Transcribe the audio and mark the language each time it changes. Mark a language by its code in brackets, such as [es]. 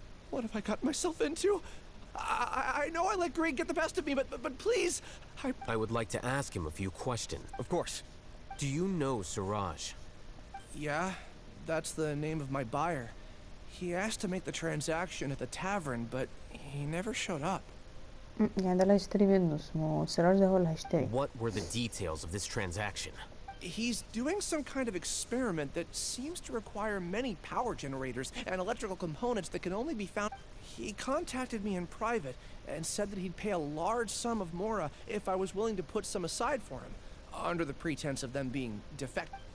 [en] What have I gotten myself into? I know I let greed get the best of me, but please, I would like to ask him a few questions. Of course. Do you know Siraj? Yeah, that's the name of my buyer. He asked to make the transaction at the tavern, but he never showed up. [ar] يعني ده اللي هيشتري منه، اسمه سراج ده هو اللي هيشتري. [en] What were the details of this transaction? He's doing some kind of experiment that seems to require many power generators and electrical components that can only be found. He contacted me in private and said that he'd pay a large sum of Mora if I was willing to put some aside for him, under the pretense of them being defective.